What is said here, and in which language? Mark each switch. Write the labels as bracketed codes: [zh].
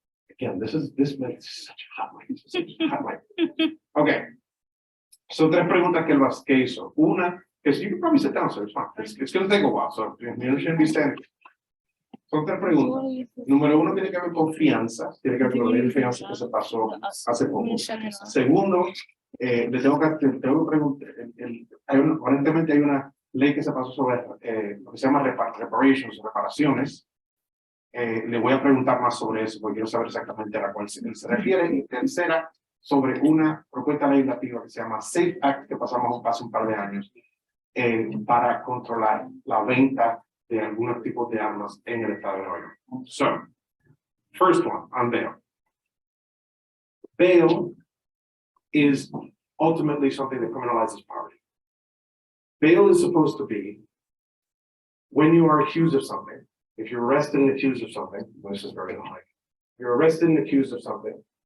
[en] Again, this makes such a hot light, such a hot light. Okay. So [es] tres preguntas que hizo. Una, [en] because you can probably sit down, so it's fine. It's gonna take a while, so you shouldn't be standing. [es] Son tres preguntas. Número uno tiene que ver con fianzas, tiene que ver con la ley de fianzas que se pasó hace poco. Segundo, le tengo que preguntar, aparentemente hay una ley que se pasó sobre lo que se llama reparaciones. Le voy a preguntar más sobre eso, porque quiero saber exactamente a cuál se refiere. Y tercera, sobre una propuesta legislativa que se llama Safe Act, que pasamos hace un par de años, para controlar la venta de algunos tipos de armas en el estado de Nueva York. [en] So, first one, on bail. Bail is ultimately something that criminalizes poverty. Bail is supposed to be when you are accused of something. If you're arrested and accused of something, this is very unlike. You're arrested and accused of something.